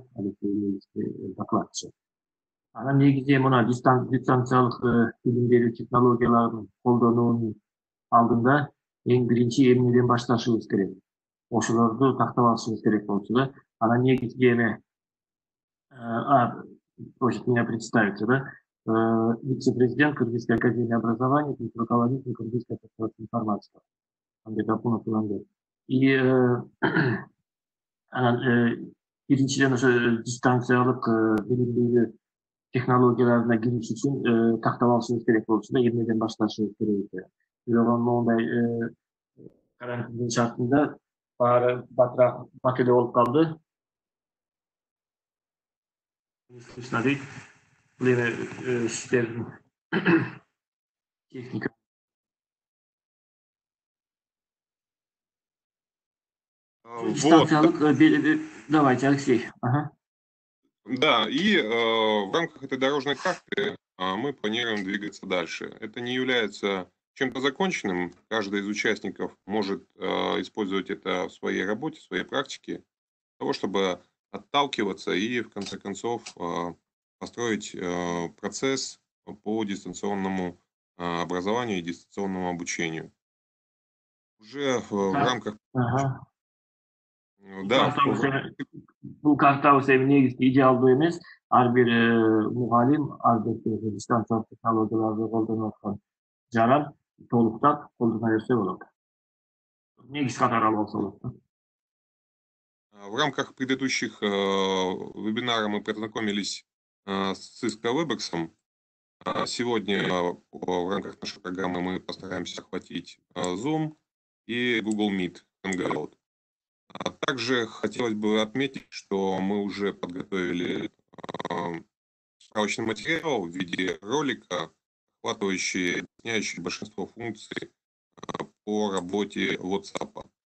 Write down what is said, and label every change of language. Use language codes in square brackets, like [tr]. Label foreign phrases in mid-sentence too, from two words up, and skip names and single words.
[ky] Алексей докладчы. Анан негизи мына дистанциялык билим берүү технологияларын колдонуунун алдында эң биринчи эмнеден башташыбыз керек? Ошолорду тактап алышыбыз керек болчу да. Анан негизги эме [ru] просит меня представиться, да? Вице-президент Кыргызской академии образования, руководитель Кыргызской ассоциации информатики. [ky] И биринчиден ошо дистанциялык билим берүү технологияларына кириш үчүн тактап алышыбыз керек болчу да, эмнеден башташыбыз керек. Бирок моундай карантиндин шартында баары батыраак болуп калды. [ru] Слышно, да? [ky] Бул эме сиздердин техника. [ru] Давайте, Алексей. Ага. Да, и в рамках этой дорожной карты мы планируем двигаться дальше. Это не является чем-то законченным. Каждый из участников может использовать это в своей работе, в своей практике, для того, чтобы отталкиваться и, в конце концов, построить процесс по дистанционному образованию и дистанционному обучению. Уже в рамках... [ky] Да, бул картабыз эми негизги идеалдуу эмес. Ар бир мугалим ар бир дистанциялык технологияларды колдонуп аткан жаран толуктап колдоно берсе болот. Негизги катары алып алса болот. [ru] В рамках предыдущих вебинаров мы познакомились с Cisco WebEx. Сегодня в рамках нашей программы мы постараемся охватить Zoom и Google Meet Hangout. Также хотелось бы отметить, что мы уже подготовили справочный материал в виде ролика, охватывающий, объясняющий большинство функций по работе WhatsApp.